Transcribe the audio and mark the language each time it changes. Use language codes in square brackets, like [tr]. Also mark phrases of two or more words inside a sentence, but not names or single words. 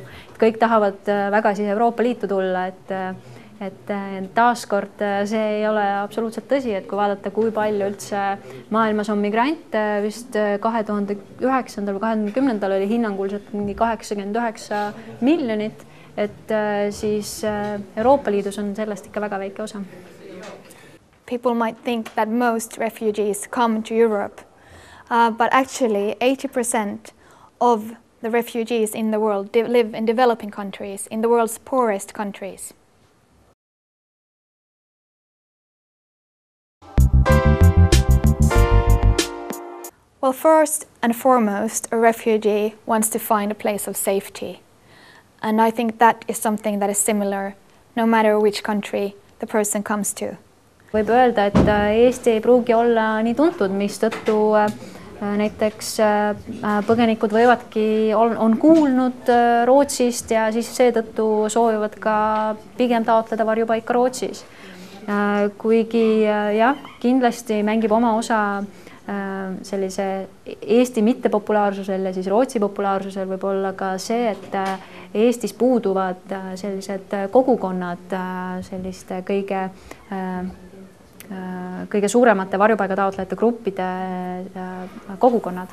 [et] Kõik tahavad väga siia Euroopa Liitu tulla, et taaskord see ei ole absoluutselt tõsi, et kui vaadata, kui palju üldse maailmas on migrante, vist 2009. või 2010. oli hinnanguliselt mingi 89 miljonit, et siis Euroopa Liidus on sellest ikka väga väike osa. [en] People might think that most refugees come to Europe, but actually 80% of the refugees in the world live in developing countries, in the world's poorest countries. Well, first and foremost, a refugee wants to find a place of safety. And I think that is something that is similar no matter which country the person comes to. [et] Võib öelda, et Eesti ei pruugi olla nii tuntud, mistõttu näiteks põgenikud võivadki, on kuulnud Rootsist ja siis seetõttu soovivad ka pigem taotleda varjupaika Rootsis. Kuigi jah, kindlasti mängib oma osa sellise Eesti mittepopulaarsusel ja siis Rootsi populaarsusel võib olla ka see, et Eestis puuduvad sellised kogukonnad, selliste kõige suuremate varjupaigataotlejate gruppide kogukonnad.